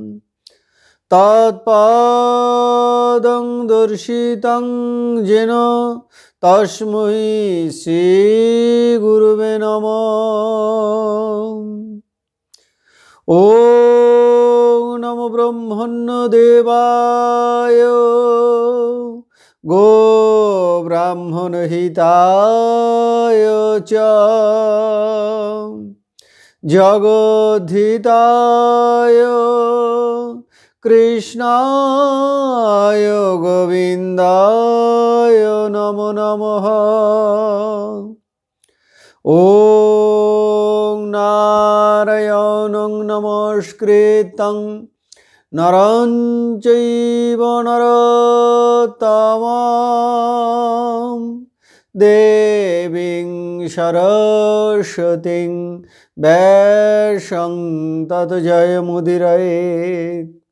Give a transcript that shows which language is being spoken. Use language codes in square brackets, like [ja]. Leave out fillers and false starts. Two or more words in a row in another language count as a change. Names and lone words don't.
[sa] তৎপদং দর্শিতং যেন তস্मै শ্রী গুরুবে নমঃ। ওম নমো ব্রহ্মণ্যদেবায় গো ব্রাহ্মণ হিতায় চ জগদ্ধিতায় কৃষ্ণায় গোবিন্দায় নমো নমঃ। ওম নারায়ণং নমস্কৃত্যং নরং চৈব নরোত্তমং দেবীং সরস্বতীং ব্যাসং ততো জয়মুদীরয়েৎ।